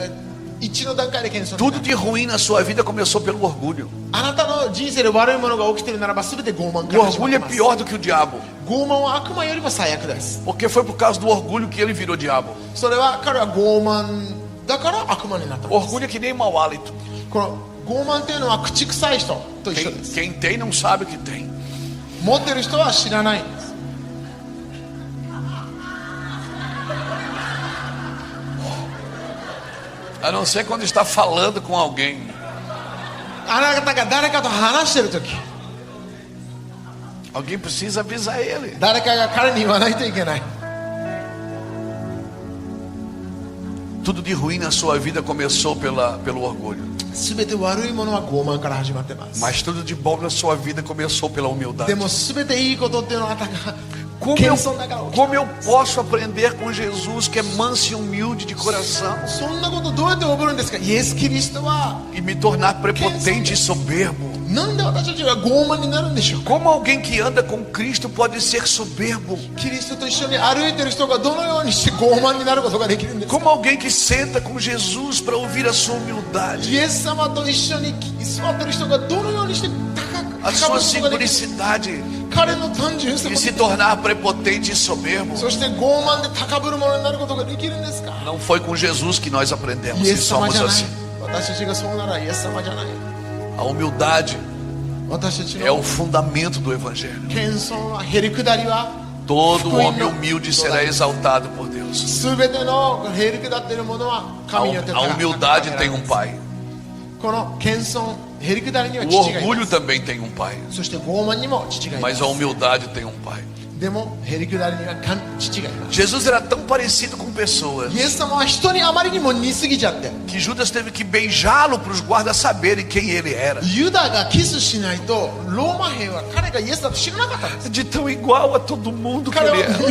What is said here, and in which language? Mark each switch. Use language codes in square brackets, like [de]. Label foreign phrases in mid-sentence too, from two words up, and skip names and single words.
[ja] この謙遜になる 1の段階で謙遜にな [pt] Tudo [ja] る [pt] de ruim na sua vida começou pelo orgulho. [ja] あなたの人生で悪いものが起きているならば全て傲慢か [pt] O [ja] ら始まっ [pt] orgulho [ja] て [pt] é [ja] ます [pt] pior do que o diabo, [ja] 傲慢は悪魔よりも最悪です [pt] porque foi por causa do orgulho que ele virou diabo. [ja] それは彼は傲慢だから悪魔になったんです [pt] Orgulho é que nem mau hálito. [ja] この傲慢というのは口臭い人と一緒です [pt] Quem tem não sabe o que tem. [ja] 持ってる人は知らないんです [pt] A não ser quando está falando com alguém. [ja] あなたが誰かと話してる時 [pt] Alguém precisa avisar ele. [ja] 誰かが彼に言わないといけない [pt] Tudo de ruim na sua vida começou pelo orgulho. [ja] 全て悪いものは傲慢から始まってます [pt] Mas tudo de bom na sua vida começou pela humildade. [ja] でも全ていいことっていうのはあなたが [pt] Como [ja] 謙遜だから起きた [pt] como eu posso aprender com Jesus, que é manso e humilde de coração, [ja] そんなことどうやって覚えるんですかイエス・キリストは [pt] e me tornar prepotente e soberbo? [ja] なんで私たちが傲慢になるんでしょうか [pt] Como alguém que anda com Cristo pode ser soberbo? [ja] キリストと一緒に歩いてる人がどのようにして傲慢になることができるんですか [pt] Como alguém que senta com Jesus para ouvir a sua humildade, [ja] イエス様と一緒に座ってる人がどのようにして高く [pt] a [ja] 高 [pt] sua [ja] ぶることができる [pt] simplicidade, [ja] 彼の単純さ [pt] e [ja] も [pt] se tornar prepotente e soberbo? [ja] そして傲慢で高ぶるものになることができるんですか [pt] Não foi com Jesus que nós aprendemos [ja] イ [pt] que [ja] エス様 [pt] somos [ja] じゃない [pt] assim. [ja] 私たちがそうならイエス様じゃない [pt] A humildade [ja] 私たち [pt] é o [ja] の [pt] fundamento do Evangelho. [ja] 謙遜はへりくだりは [pt] Todo homem humilde será exaltado por Deus. [ja] 全てのへりくだっているものは [pt] A, [ja] 神によって [pt] a [ja] 高く [pt] humildade [ja] 高 [pt] tem [ja] く [pt] um pai. [ja] この謙遜へりくだりには [pt] O [ja] 父がいま [pt] orgulho [ja] す [pt] também tem um pai. [ja] そして傲慢にも父がいま [pt] Mas [ja] す [pt] a humildade tem um pai. [ja] でもへりくだりには父がいます [pt] Jesus era tão parecido com pessoas [ja] イエス様は人にあまりにも似すぎちゃって [pt] que Judas teve que beijá-lo para os guardas saberem quem ele era. [ja] ユダがキスしないとローマ兵は彼がイエスだと知らなかったんです [pt] De tão igual a todo mundo que [ja] 彼 [pt] ele [ja] は [pt] era.